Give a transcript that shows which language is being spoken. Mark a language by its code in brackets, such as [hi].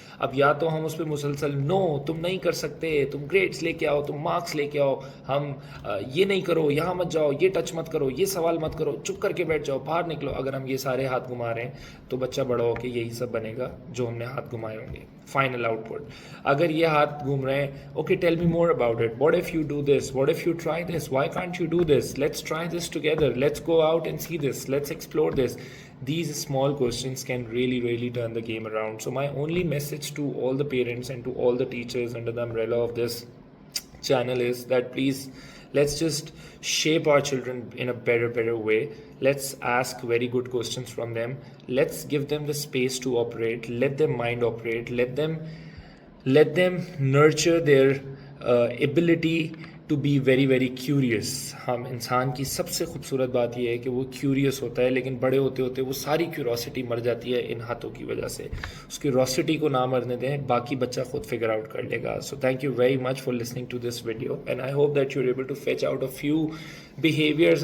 [ur] اب یا تو ہم اس پہ مسلسل نو تم نہیں کر سکتے، تم گریڈس لے کے آؤ، تم مارکس لے کے آؤ، ہم یہ نہیں کرو، یہاں مت جاؤ، یہ ٹچ مت کرو، یہ سوال مت کرو، چپ کر کے بیٹھ جاؤ، باہر نکلو. اگر ہم یہ سارے ہاتھ گھما رہے ہیں تو بچہ بڑا ہو کے یہی سب بنے گا جو ہم نے ہاتھ گھمائے ہوں گے. [en] Final output. [ur] اگر یہ ہاتھ گھوم رہے ہیں، [en] Okay tell me more about it. What if you do this? What if you try this? Why can't you do this? Let's try this together. Let's go out and see this. Let's explore this. These small questions can really turn the game around. So my only message to all the parents and to all the teachers under the umbrella of this channel is that please, let's just shape our children in a better way. Let's ask very good questions from them. Let's give them the space to operate. Let their mind operate. Let them nurture their ability to be very curious. [ur] ہم انسان کی سب سے خوبصورت بات یہ ہے کہ وہ کیوریس ہوتا ہے، لیکن بڑے ہوتے ہوتے وہ ساری کیوروسٹی مر جاتی ہے ان ہاتھوں کی وجہ سے. اس کیوروسٹی کو نہ مرنے دیں، باقی بچہ خود فگر آؤٹ کر لے گا. [en] So thank you very much for listening to this video, and I hope that you are able to fetch out a few behaviours.